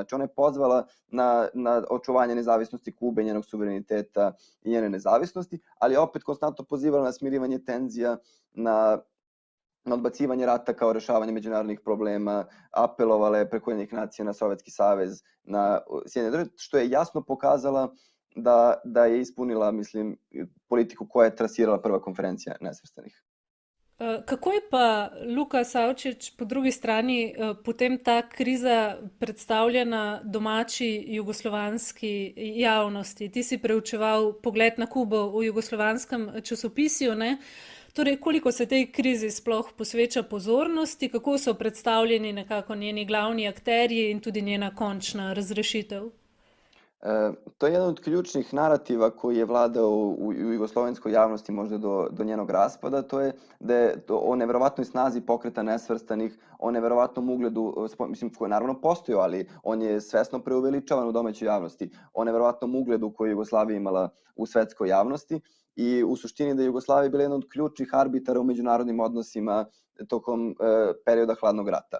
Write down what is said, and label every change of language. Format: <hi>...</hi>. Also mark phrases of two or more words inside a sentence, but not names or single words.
<sr>Znači ona je pozvala na očuvanje nezavisnosti Kube, njenog suvereniteta i njene nezavisnosti, ali opet konstantno pozivala na smirivanje tenzija, na odbacivanje rata kao rešavanje međunarodnih problema, apelovala je preko Ujedinjenih nacija na Sovjetski savez, na Sjedinjene države, što je jasno pokazala da je ispunila, mislim, politiku koja je trasirala prva konferencija nesvrstanih.</sr> <sl>Kako je pa Luka Savčić po drugi strani potem ta kriza predstavljena domači jugoslovanski javnosti? Ti si preučeval Pogled na Kubo v jugoslovanskem časopisju, ne? Torej, koliko se tej krizi sploh posveča pozornosti, kako so predstavljeni nekako njeni glavni akterji in tudi njena končna razrešitev?</sl> <sr>To je jedan od ključnih narativa koji je vladao u jugoslovenskoj javnosti možda do njenog raspada, to je da je o neverovatnoj snazi pokreta nesvrstanih, o neverovatnom ugledu, mislim, koji je naravno postojao, ali on je svesno preuveličavan u domaćoj javnosti, o neverovatnom ugledu koji je Jugoslavija imala u svetskoj javnosti i u suštini da je Jugoslavija bila jedna od ključnih arbitara u međunarodnim odnosima tokom perioda hladnog rata.</sr>